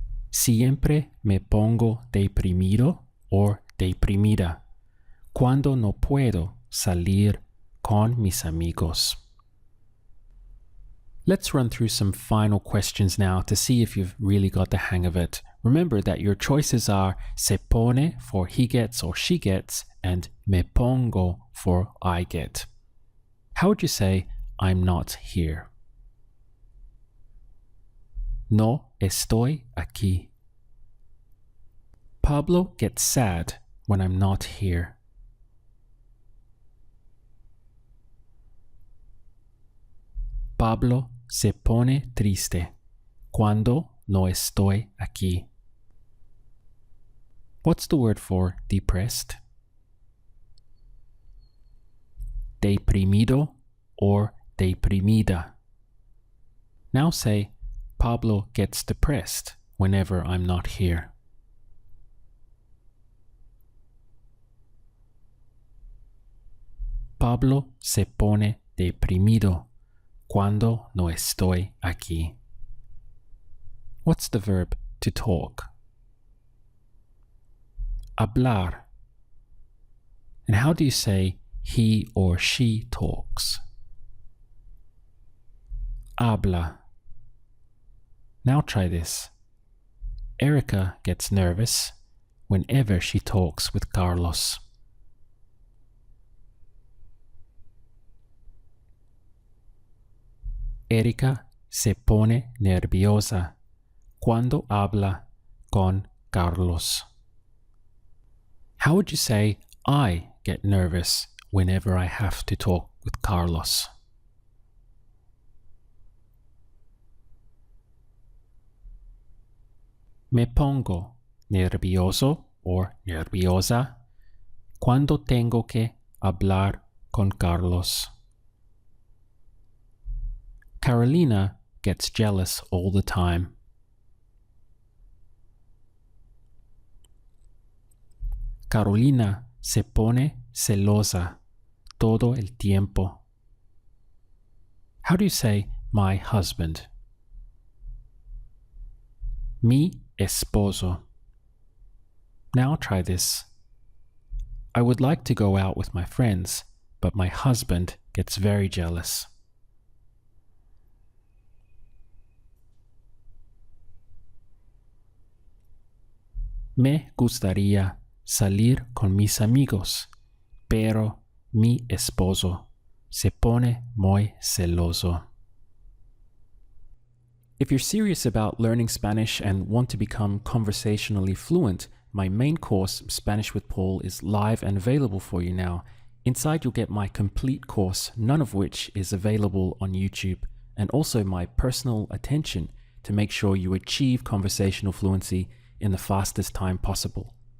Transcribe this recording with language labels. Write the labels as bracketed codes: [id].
[es] Siempre me pongo deprimido o deprimida cuando no puedo salir con mis amigos. [en] Let's run through some final questions now to see if you've really got the hang of it. Remember that your choices are se pone for he gets or she gets and me pongo for I get. How would you say I'm not here? [es] No estoy aquí. [en] Pablo gets sad when I'm not here. [es] Pablo se pone triste cuando no estoy aquí. [en] What's the word for depressed? Deprimido or deprimida. Now say, Pablo gets depressed whenever I'm not here. [es] Pablo se pone deprimido cuando no estoy aquí. [en] What's the verb to talk? Hablar. And how do you say he or she talks? Habla. Now try this. Erica gets nervous whenever she talks with Carlos. [es] Erika se pone nerviosa cuando habla con Carlos. [en] How would you say I get nervous whenever I have to talk with Carlos? [es] Me pongo nervioso or nerviosa cuando tengo que hablar con Carlos. [en] Carolina gets jealous all the time. [es] Carolina se pone celosa todo el tiempo. [en] How do you say my husband? [es] Mi esposo. [en] Now try this. I would like to go out with my friends, but my husband gets very jealous. [es] Me gustaría salir con mis amigos, pero mi esposo se pone muy celoso. [en] If you're serious about learning Spanish and want to become conversationally fluent, my main course, Spanish with Paul, is live and available for you now. Inside you'll get my complete course, none of which is available on YouTube, and also my personal attention to make sure you achieve conversational fluency in the fastest time possible.